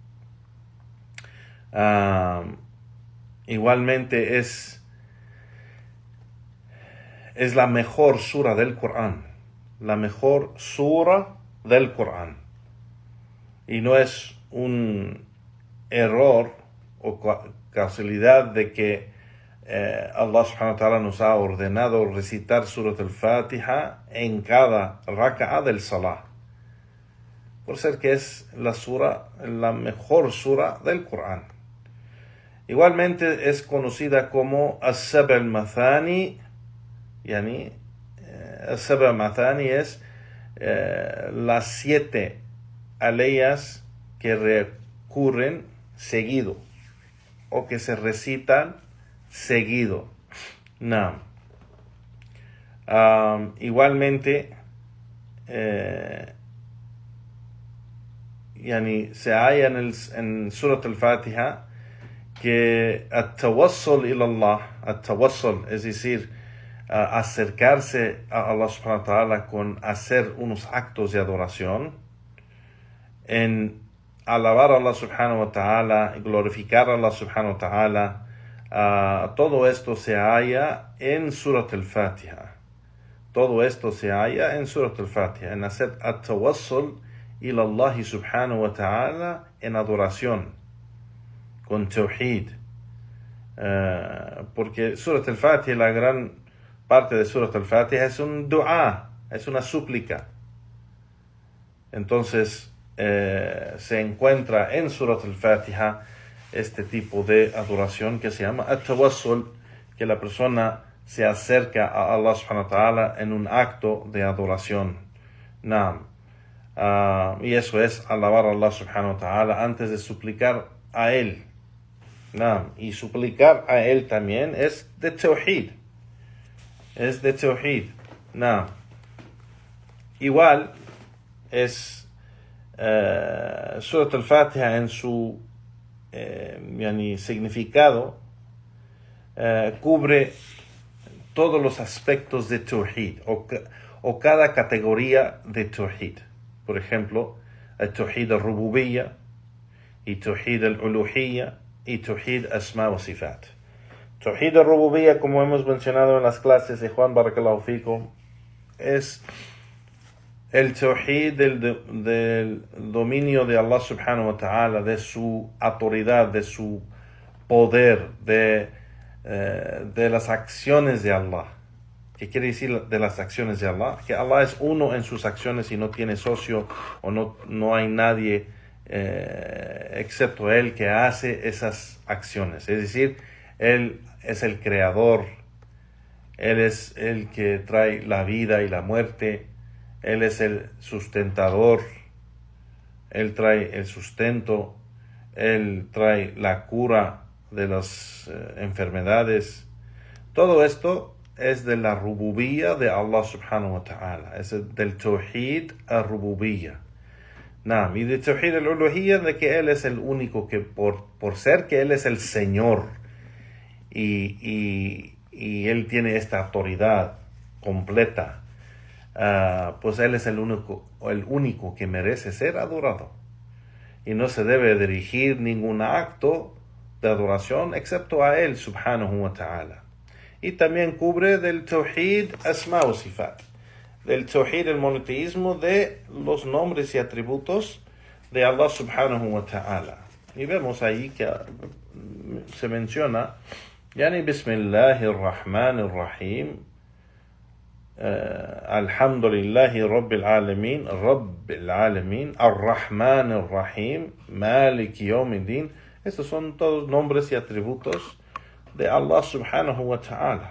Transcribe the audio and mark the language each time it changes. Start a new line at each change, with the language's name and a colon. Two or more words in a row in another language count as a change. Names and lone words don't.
Spanish: Igualmente es la mejor sura del Corán. La mejor sura del Corán. Y no es un error o casualidad de que Allah
Arabic: سبحانه وتعالى
Spanish: nos ha ordenado recitar Surat al-Fatiha en cada raka'a del Salah, por ser que es la mejor sura del Corán. Igualmente es conocida como As-Sab' al-Mathani. As-Sab' al-Mathani es las 7 aleyas que recurren seguido o que se recitan seguido. Igualmente se halla en Surat al-Fatiha que
Arabic: التوسل إلى الله,
Spanish: es decir, acercarse a Allah
Arabic: سبحانه وتعالى
Spanish: con hacer unos actos de adoración, en alabar a Allah
Arabic: سبحانه وتعالى,
Spanish: glorificar a Allah
Arabic: سبحانه وتعالى.
Spanish: Todo esto se halla en Surat al-Fatiha. En hacer
Arabic: التوسل إلى الله سبحانه وتعالى
Spanish: en adoración, con tawhid. Porque Surat al-Fatiha, la gran parte de Surat al-Fatiha es un dua, es una súplica. Entonces, se encuentra en Surat al-Fatiha este tipo de adoración que se llama at-tawassul, que la persona se acerca a Allah
Arabic: سبحانه وتعالى
Spanish: en un acto de adoración. Y eso es alabar a Allah
Arabic: سبحانه وتعالى
Spanish: antes de suplicar a Él. Y suplicar a Él también es de tawhid. Igual es Surat al-Fatiha en su significado, cubre todos los aspectos de tawhid o cada categoría de tawhid. Por ejemplo, el
Arabic: توحيد الربوبية
Spanish: y
Arabic: توحيد الألوهية
Spanish: y
Arabic: توحيد أسماء وصفات. توحيد الربوبية,
Spanish: como hemos mencionado en las clases de Juan
Arabic: بارك الله فيكم,
Spanish: es el tawhid del dominio de Allah
Arabic: سبحانه وتعالى,
Spanish: de su autoridad, de su poder, de las acciones de Allah. ¿Qué quiere decir de las acciones de Allah? Que Allah es uno en sus acciones y no tiene socio, o no hay nadie excepto Él que hace esas acciones. Es decir, Él es el creador, Él es el que trae la vida y la muerte, Él es el sustentador, Él trae el sustento, Él trae la cura de las enfermedades. Todo esto es de la rububiyya de Allah
Arabic: سبحانه وتعالى,
Spanish: es del
Arabic: توحيد الربوبية.
Spanish: Y de
Arabic: توحيد الألوهية,
Spanish: de que Él es el único, que por ser que Él es el Señor y Él tiene esta autoridad completa, pues Él es el único que merece ser adorado. Y no se debe dirigir ningún acto de adoración excepto a Él
Arabic: سبحانه وتعالى.
Spanish: Y también cubre del
Arabic: توحيد أسماء وصفات,
Spanish: del tawhid, el monoteísmo de los nombres y atributos de Allah
Arabic: سبحانه وتعالى.
Spanish: Y vemos ahí que se menciona
Arabic: يعني بسم الله الرحمن الرحيم الحمد لله رب العالمين الرحمن الرحيم مالك يوم الدين.
Spanish: Estos son todos nombres y atributos de Allah
Arabic: سبحانه وتعالى.